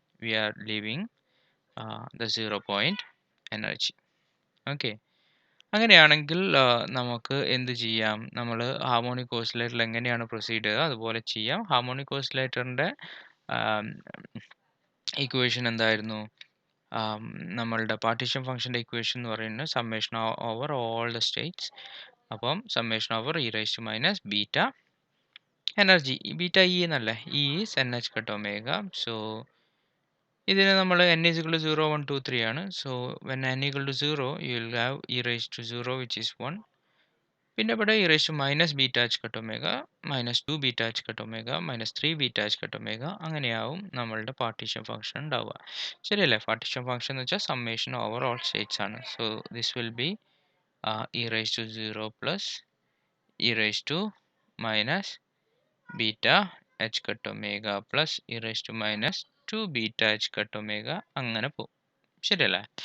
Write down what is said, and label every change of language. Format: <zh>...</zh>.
<en>We are leaving the 0 point energy.</en> <ml>Okay, അങ്ങനെയാണെങ്കിൽ നമുക്ക് എന്ത് ചെയ്യാം? നമ്മൾ ഹാർമോണിക് ഓസിലേറ്ററിൽ എങ്ങനെയാണ് പ്രൊസീഡ് ചെയ്യുക അതുപോലെ ചെയ്യാം. ഹാർമോണിക് ഓസിലേറ്ററിൻ്റെ ഇക്വേഷൻ എന്തായിരുന്നു? നമ്മളുടെ പാർട്ടീഷൻ ഫംഗ്ഷൻ്റെ ഇക്വേഷൻ എന്ന് പറയുന്നത് summation over all the States. അപ്പം summation over E raise to minus beta energy, beta E എന്നല്ലേ, E is N H cut omega. So ഇതിന് നമ്മൾ n is equal to 0 1 2 3 ആണ്.</ml> <en>So when n equal to 0 you will have e raised to 0 which is 1.</en> <ml>പിന്നെ ഇവിടെ e raised to minus beta H cut omega minus 2 beta H cut omega minus 3 beta H cut omega അങ്ങനെയാവും നമ്മളുടെ partition function ഉണ്ടാവുക. ശരിയല്ലേ? Partition function എന്ന് വെച്ചാൽ summation over all States ആണ്. So this will be e raised to 0 plus e raised to minus beta H cut omega plus E raise to minus 2 beta H cut omega അങ്ങനെ പോകും. ശരിയല്ലേ?</ml>